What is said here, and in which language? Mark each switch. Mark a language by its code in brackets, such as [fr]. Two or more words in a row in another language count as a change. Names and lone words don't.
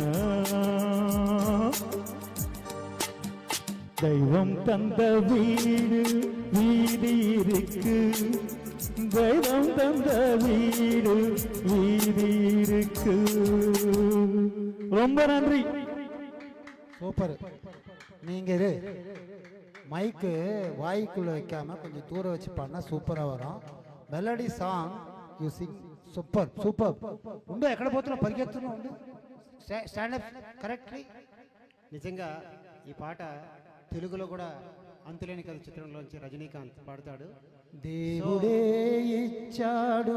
[ta] தெய்வம் தந்த வீடு வீடு இருக்கு, தெய்வம் தந்த வீடு வீடு இருக்கு. ரொம்ப நன்றி. சூப்பர். நீங்க இரு, மைக்கு வாய்க்குள்ள வைக்காம கொஞ்சம் தூரம் வச்சு பாடினா சூப்பரா வரும். [en] melody song you sing super super. [te] ఉండు ఎక్కడ పోతున్నావు, పరిగెత్తున్నావు, ఉండు, [en] stand up correctly. [te] నిజంగా ఈ పాట తెలుగులో కూడా అంతులేని కథ చిత్రంలోంచి రజనీకాంత్ పాడతాడు. దేవుడే ఇచ్చాడు